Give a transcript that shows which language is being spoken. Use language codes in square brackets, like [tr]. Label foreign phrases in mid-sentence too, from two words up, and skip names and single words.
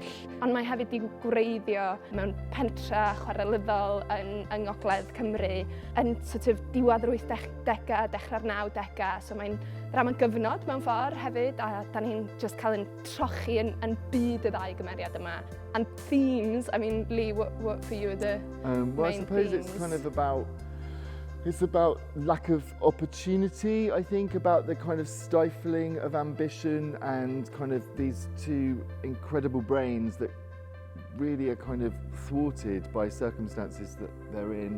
[cy] Ond mae hefyd wedi gwreiddio mewn pentra chwarelyddol yng Ngogledd Cymru yn [en] sort of [cy] diwedd yr 80au, dechrau'r 90au. So mae'n drama gyfnod mewn ffordd hefyd, a da ni'n just cael ein trochi yn byd y ddau gymeriad yma. [en] And themes, I mean, Lee, what for you are the well, I suppose themes? it's kind of it's about lack of opportunity, I think, about the kind of stifling of ambition and kind of these two incredible brains that really are kind of thwarted by circumstances that they're in.